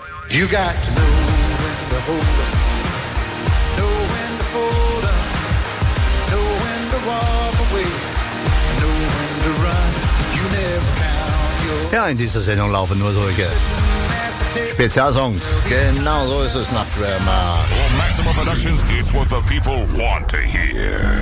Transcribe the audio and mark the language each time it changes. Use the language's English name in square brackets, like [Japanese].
[English] You got to know when to hold up, know when to fold up, know when to walk away, know when to run, you never count your... [German] Ja, in dieser Sendung laufen nur solche... Spezialsongs. Genau so ist es nach Drama. [English] Well, Maximum Productions, it's what the people want to hear.